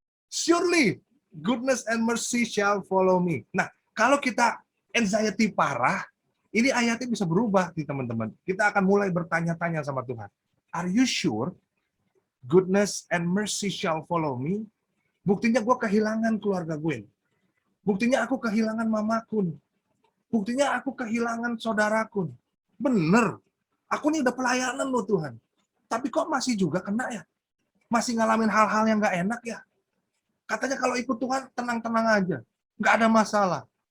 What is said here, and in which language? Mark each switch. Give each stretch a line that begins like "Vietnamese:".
English: Surely goodness and mercy shall follow me.
Indonesian: Nah, kalau kita anxiety parah, ini ayatnya bisa berubah nih teman-teman. Kita akan mulai bertanya-tanya sama Tuhan.
English: Are you sure goodness and mercy shall follow me?
Indonesian: Buktinya gue kehilangan keluarga gue. Buktinya aku kehilangan mamaku. Buktinya aku kehilangan saudaraku. Bener. Aku nih udah pelayanan loh Tuhan. Tapi kok masih juga kena ya? Masih ngalamin hal-hal yang gak enak ya? Katanya kalau ikut Tuhan tenang-tenang aja. Nggak ada masalah.